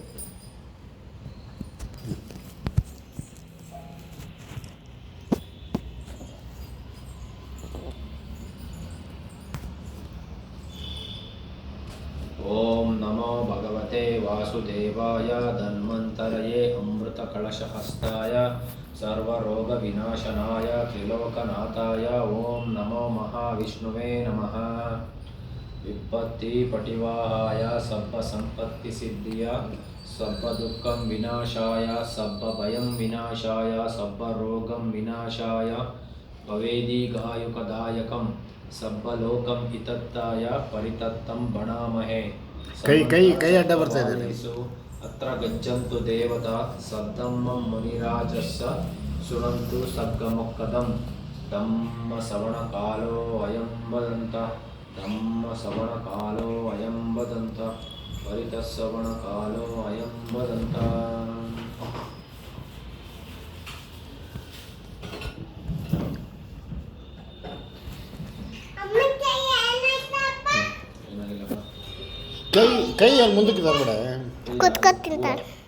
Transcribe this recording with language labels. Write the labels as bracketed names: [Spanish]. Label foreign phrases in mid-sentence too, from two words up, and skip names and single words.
[Sanskrit] ಓಂ ನಮೋ ಭಗವತೆ ವಾಸುದೇವಾಯ ಧನ್ವಂತರಯೇ ಅಮೃತ ಕಳಶಹಸ್ತಾಯ ಸರ್ವರೋಗ ವಿನಾಶನಾಯ ತ್ರಿಲೋಕನಾಥಾಯ ಓಂ ನಮೋ ಮಹಾವಿಷ್ಣುವೇ ನಮಃ. [Pali] ವಿಪತ್ತಿ ಪಟಿವಾಹಾಯ ಸಬ್ಬ ಸಂಪತ್ತಿ ಸಿದ್ಧಿಯ ಸಬ್ಬ ದುಃಖಂ ವಿನಾಶಾಯ ಸಬ್ಬ ಭಯಂ ವಿನಾಶಾಯ ಸಬ್ಬ ರೋಗಂ ವಿನಾಶಾಯ ಭವೇದೀಗಾಯುಕದಾಯಕಂ ಸಬ್ಬ ಲೋಕಂ ಹಿತತ್ತಾಯ ಪರಿತತ್ತಂ ಬಣಾಮಹೇ. [Kannada] ಕೈ ಅಡ್ಡ ಬರ್ತಾ ಇದೆ. [Pali] ಅತ್ರ ಗಚ್ಚಂತು ದೇವತಾ ಸದ್ದಮ್ಮಂ ಮುನಿರಾಜಸ್ಸ ಶೃಣಂತು ಸಗ್ಗಮೊಕ್ಕದಂ ಧಮ್ಮ ಸವಣ ಕಾಲೋ ಅಯಂ ವದಂತ ಧಮ್ಮ ಸವಣ ಕಾಲೋ ಅಯಂ ವದಂತ ಪರಿತಸ್ಸವಣ ಕಾಲೋ ಅಯಂ ವದಂತ. [Kannada] ಕೈ ಅಲ್ಲಿ ಮುಂದಕ್ಕೆ ತರಬೇಡ. ಕುತ್ಕೊತ್ ತಿಂತಾರೆ.